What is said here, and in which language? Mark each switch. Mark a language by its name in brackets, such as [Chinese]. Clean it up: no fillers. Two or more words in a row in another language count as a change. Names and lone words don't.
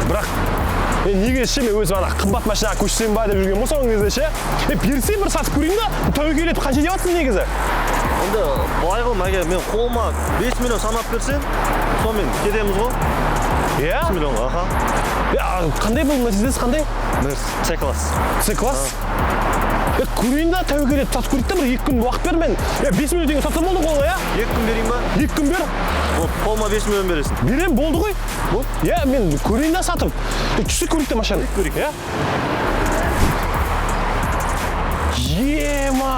[Kazakh] Бірақ неге ше мен өзім қымбат машинаға көшсем ба деп жүрген болса оның кезде ше. Берсең бір сатып көрейін да, тәуекел етіп қанша деп жатсың негізі? Онда былай ғой, Мәке, мен қолыма 5 миллион санап берсең, сонымен кетеміз ғой. 5 миллион, Қандай бұл Мерседес, қандай? Мерс, С-класс. С-класс? Көрейін да, тәуекел етіп сатып көрейін да, бір 2 күн уақыт бер мен. 5 миллион деген сатсам болды қолға, 2 күн берейін ба? 2 күн бер. Қолыма 5 миллион бересің. Берем, болды ғой. Мен көрейін да сатып. Түсі көрейік та машинаны. Көрейік, Ема!